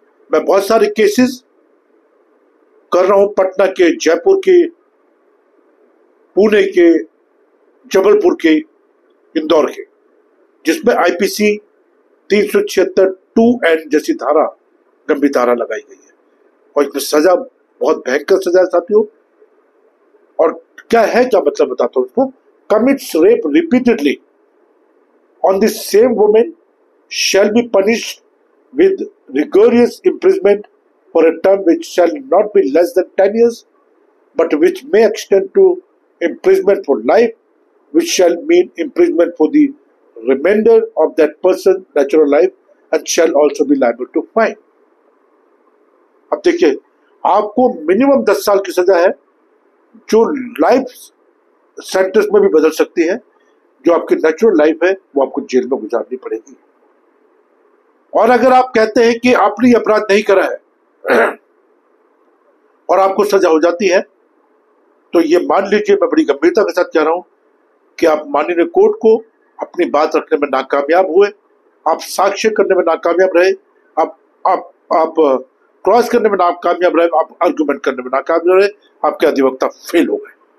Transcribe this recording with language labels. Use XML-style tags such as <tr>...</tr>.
<hi>मैं बहुत सारे केसेस कर रहा हूं, पटना के, जयपुर के, पुणे के, जबलपुर के, इंदौर के, जिसमें आईपीसी 376 2N जैसी धारा, गंभीर धारा लगाई गई है, और इसमें सजा बहुत भयंकर सजा है साथियों। और क्या है, क्या मतलब बताता हूं उसको।</hi> <en>Commits rape repeatedly on the same woman shall be punished with rigorous imprisonment for a term which shall not be less than 10 years, but which may extend to imprisonment for life, which shall mean imprisonment for the remainder of that person's natural life, and shall also be liable to fine.</en> <hi>अब देखिए, आपको minimum 10 साल की सजा है, जो life sentence में भी बदल सकती है। जो आपकी नेचुरल लाइफ है वो आपको जेल में गुजारनी पड़ेगी। और अगर आप कहते हैं कि आपने ये अपराध नहीं करा है और आपको सजा हो जाती है, तो ये मान लीजिए, मैं बड़ी गंभीरता के साथ कह रहा हूं कि आप माननीय कोर्ट को अपनी बात रखने में नाकामयाब हुए, आप साक्ष्य करने में नाकामयाब रहे, आप क्रॉस करने में नाकामयाब रहे, आप आर्गुमेंट करने में नाकामयाब रहे, आपके अधिवक्ता फेल हो गए।</hi>